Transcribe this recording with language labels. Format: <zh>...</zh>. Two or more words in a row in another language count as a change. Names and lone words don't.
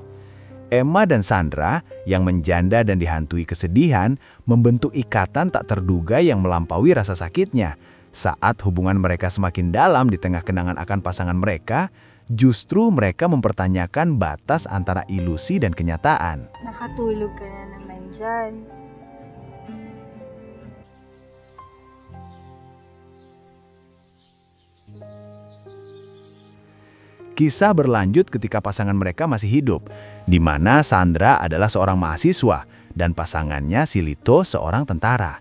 <id>Emma dan Sandra yang menjanda dan dihantui kesedihan membentuk ikatan tak terduga yang melampaui rasa sakitnya. Saat hubungan mereka semakin dalam di tengah kenangan akan pasangan mereka, justru mereka mempertanyakan batas antara ilusi dan kenyataan.</id> <tl>Nakatulog ka na naman dyan.</tl> <id>Kisah berlanjut ketika pasangan mereka masih hidup, di mana Sandra adalah seorang mahasiswa dan pasangannya si Lito seorang tentara.</id>